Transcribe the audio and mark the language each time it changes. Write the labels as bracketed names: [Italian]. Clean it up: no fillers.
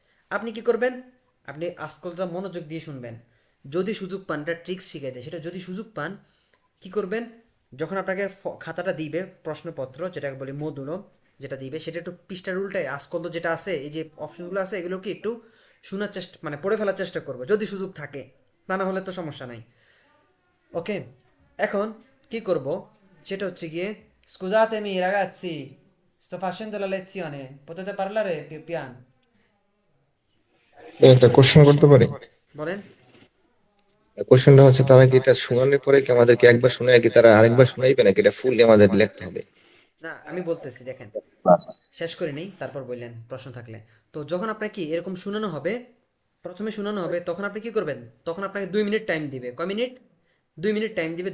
[Bangla] আপনি কি করবেন, আপনি আজকালটা মনোযোগ দিয়ে শুনবেন, যদি সুযোগ পান, একটা ট্রিক্স শিখে দেয়, সেটা যদি সুযোগ পান কি করবেন, যখন আপনাকে খাতাটা দিবে প্রশ্নপত্র, যেটাকে বলি মধুলো, যেটা দিবে সেটা একটু পৃষ্ঠার উল্টায় আজকাল তো যেটা আছে, এই যে অপশনগুলো আছে এগুলো কি একটু শোনার চেষ্টা, মানে পড়ে ফেলার চেষ্টা করবো যদি সুযোগ থাকে, তা না হলে তো সমস্যা নাই। ওকে, এখন কি করব সেটা হচ্ছে গিয়ে [Italian] scusatemi ragazzi sto facendo la lezione potete parlare più piano, [Bangla] একটা কোশ্চেন করতে পারি? বলেন। কোশ্চেনটা হচ্ছে, তারা কি এটা শোনানোর পরে কি আমাদেরকে একবার শুনে কি তারা আরেকবার শোনাইবে, নাকি এটা ফুললি আমাদের লিখতে হবে? না আমি বলতেছি, দেখেন শেষ করে নেই তারপর বললেন প্রশ্ন থাকলে। তো যখন আপনাকে কি এরকম শোনানো হবে, প্রথমে শোনানো হবে, তখন আপনি কি করবেন, তখন আপনাকে 2 মিনিট টাইম দিবে। কয় মিনিট? 2 মিনিট টাইম দিবে।